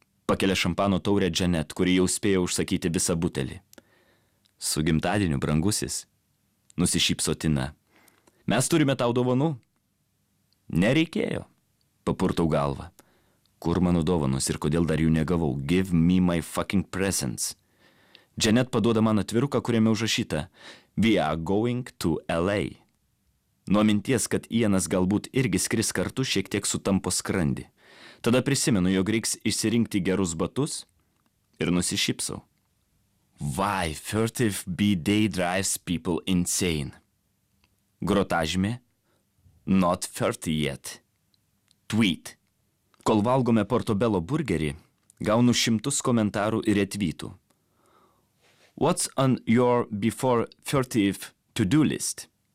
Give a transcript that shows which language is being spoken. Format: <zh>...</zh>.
<lt>Pakelė šampano taurę Janet, kuri jau spėjo užsakyti visą butelį. Su gimtadieniu, brangusis. Nusišypso Tina. Mes turime tau dovanų. Nereikėjo. Papurtau galvą. Kur mano dovanos ir kodėl dar jų negavau?</lt> <en>Give me my fucking presents.</en> <lt>Janet paduoda man atviruką, kuriame užrašyta.</lt> <en>We are going to LA.</en> <lt>Nuo minties, kad Ienas galbūt irgi skris kartu šiek tiek sutampo skrandį. Tada prisimenu, jog reiks išsirinkti gerus batus ir nusišypsau.</lt> <en>Why 30 B-Day drives people insane? Grotažymė. Not 30 yet. Tweet.</en> <lt>Kol valgome portobelo burgerį, gaunu 100 komentarų ir retvytų.</lt> <en>What's on your before 30th to-do list?</en>